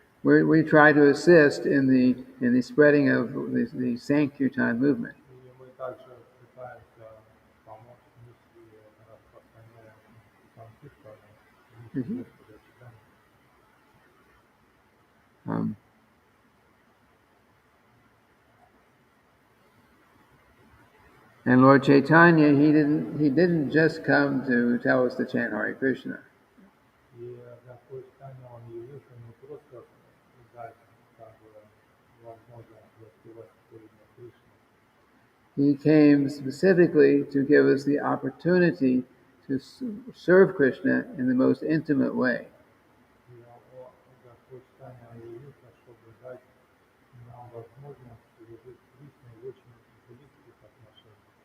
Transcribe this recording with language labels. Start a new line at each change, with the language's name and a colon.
English: We try to assist in the spreading of the Sankirtan movement.
Russian: И мы также пытаемся помочь миссии, распространяя Санкиртана, миссию Господа Читания.
English: Um, and Lord Chaitanya, he didn't just come to tell us to chant Hare Krishna.
Russian: И Господь Читания, Он явился не просто дать как бы возможность воспевать имя Кришны.
English: He came specifically to give us the opportunity to serve Krishna in the most intimate way.
Russian: И Господь Читания явился, чтобы дать нам возможность служить Кришне в очень близких отношениях.